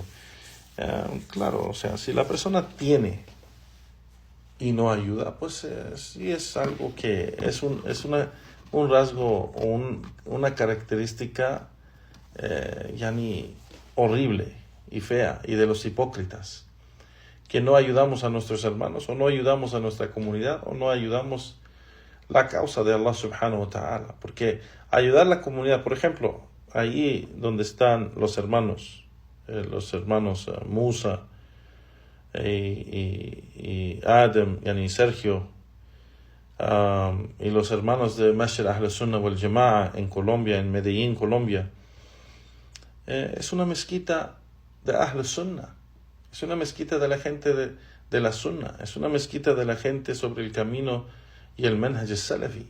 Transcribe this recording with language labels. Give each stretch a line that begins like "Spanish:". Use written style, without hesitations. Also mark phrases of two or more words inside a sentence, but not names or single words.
Spanish: Claro, o sea, si la persona tiene y no ayuda, pues sí es algo que es un rasgo o una característica horrible y fea, y de los hipócritas, que no ayudamos a nuestros hermanos, o no ayudamos a nuestra comunidad, o no ayudamos la causa de
Arabic: الله سبحانه وتعالى.
Spanish: Porque ayudar a la comunidad, por ejemplo, ahí donde están los hermanos Musa y Adam, Sergio, y los hermanos de Masjid
Arabic: أهل السنة
Spanish: wal Jama'a en Colombia, en Medellín, Colombia, es una mezquita de Ahl Sunnah, es una mezquita de la gente de la Sunnah, es una mezquita de la gente sobre el camino y el
Arabic: منهج سلفي.